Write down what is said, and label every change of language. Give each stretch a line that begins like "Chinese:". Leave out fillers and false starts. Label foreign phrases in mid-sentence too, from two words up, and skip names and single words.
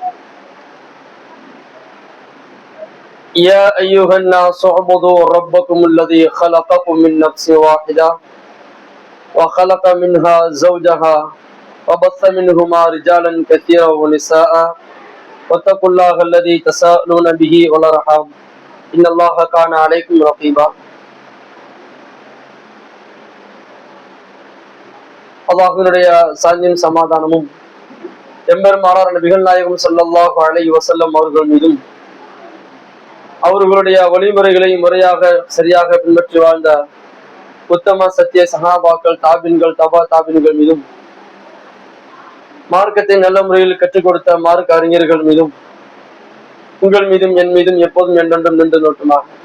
Arabic: يا أيها الناس اعبدوا ربكم الذي خلقكم من نفس واحدة وخلق منها زوجها وبث منهما رجالا كثيرا ونساء واتقوا الله الذي تساءلون به والأرحام إن الله كان عليكم رقيبا.
Tamil: அல்லாஹ்வினுடைய சாந்தியும் சமாதானமும் எம்பெருமானார் நபிகள் நாயகம்
Arabic: صلى الله عليه وسلم
Tamil: அவர்கள் மீதும் அவர்களுடைய வழிமுறைகளை முறையாக சரியாக பின்பற்றி வாழ்ந்த உத்தம சத்திய சஹாபாக்கள், தாபின்கள், தபா தாபின்கள் மீதும், மார்க்கத்தை நல்ல முறையில் கற்றுக் கொடுத்த மார்க்க அறிஞர்கள் மீதும், உங்கள் மீதும் என் மீதும் எப்போதும் என்றென்றும் நின்று நோட்டுமாக.